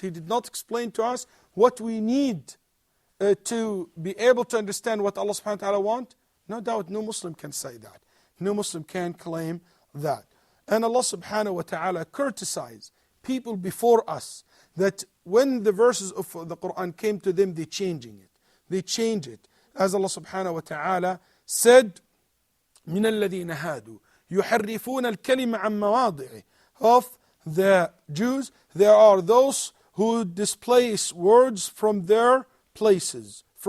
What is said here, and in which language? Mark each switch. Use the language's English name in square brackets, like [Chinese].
[English] He did not explain to us what we need to be able to understand what Allah subhanahu wa ta'ala wants. No doubt no Muslim can say that. No Muslim can claim that. And Allah subhanahu wa ta'ala criticized people before us that when the verses of the Quran came to them, they changing it. They change it. As Allah subhanahu wa ta'ala said, [Arabic] مِنَ الَّذِينَ هَادُوا يحرفون الكلمة عن مواضعه. [English] Of the Jews, there are those who displace words from their places.